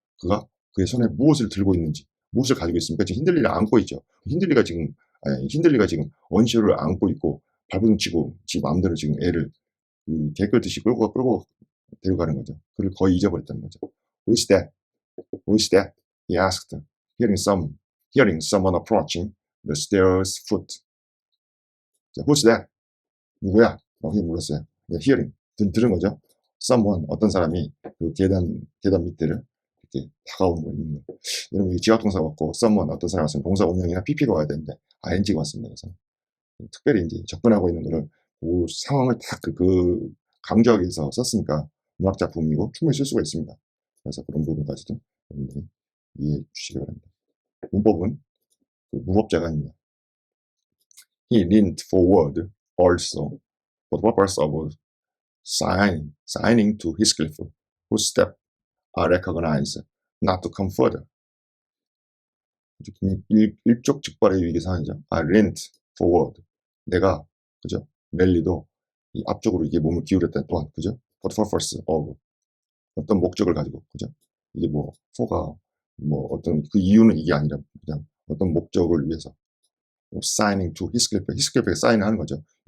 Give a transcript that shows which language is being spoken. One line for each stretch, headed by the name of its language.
Korean: 그가 그의 손에 무엇을 들고 있는지 무엇을 가지고 있습니까? 지금 힌들리를 안고 있죠. 힌들리가 지금 언쇼를 안고 있고 발버둥치고 지 마음대로 지금 애를 개끌듯이 끌고 데려가는 거죠. 그를 거의 잊어버렸다는 거죠.
English: Who is that? Who is that? He asked, hearing someone approaching the stairs foot. Who's that?
Korean: 누구야? 이렇게 물었어요. Hearing 들은 거죠. Someone 어떤 사람이 그 계단 밑에를 이렇게 다가오는 거 있는 거. 여러분 이 지각동사 같고 someone 어떤 사람 왔으면 동사 원형이나 PP가 와야 되는데 ing가 왔습니다. 그래서 특별히 이제 접근하고 있는 거를 그 상황을 딱 강조하기 위해서 썼으니까 문학 작품이고 충분히 쓸 수가 있습니다. 그래서 그런 부분까지도 여러분들이 이해해 주시기 바랍니다. 문법은 무법자가 아닙니다.
English: He leaned forward also for the purpose of signing to Heathcliff, whose steps I recognized not to come further.
Korean: 일촉즉발의 위기 상황이죠.
English: I leaned forward. 내가 그죠?
Korean: 랠리도 이 앞쪽으로 이게 몸을 기울였다 또한 그죠?
English: For the purpose of
Korean: 어떤 목적을 가지고 그죠? 이게 뭐 for가 뭐 어떤 그 이유는 이게 아니라 그냥 어떤 목적을 위해서
English: signing to
Korean: 히스클리프에 사인하는 거죠.